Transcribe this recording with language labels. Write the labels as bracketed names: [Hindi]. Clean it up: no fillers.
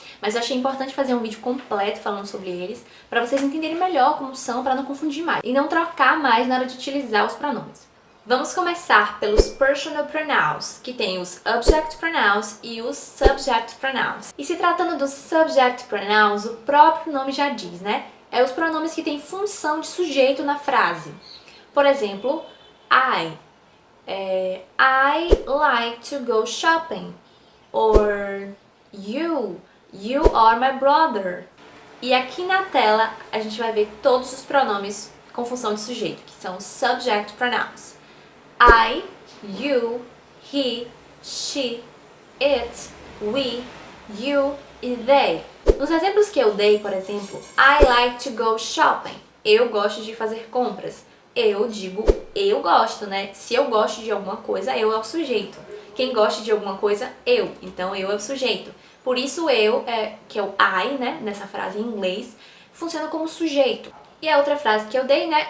[Portuguese] Mas eu achei importante fazer um vídeo completo falando sobre eles, pra vocês entenderem melhor como são, pra não confundir mais e não trocar mais na hora de utilizar os pronomes. Vamos começar pelos personal pronouns, que tem os object pronouns e os subject pronouns. E se tratando dos subject pronouns, o próprio nome já diz, né? É os pronomes que têm função de sujeito na frase. [English] Por exemplo, I like to go shopping. Or you are my brother. [Portuguese] E aqui na tela a gente vai ver todos os pronomes com função de sujeito, que são subject pronouns. [English] I, you, he, she, it, we, you e they. [Portuguese] Nos exemplos que eu dei, por exemplo, [English] I like to go shopping. [Portuguese] Eu gosto de fazer compras. Eu digo eu gosto, né? Se eu gosto de alguma coisa, eu é o sujeito. Quem gosta de alguma coisa, eu. Então eu é o sujeito. Por isso eu, que é o I, né? Nessa frase em inglês, funciona como sujeito. E a outra frase que eu dei, né?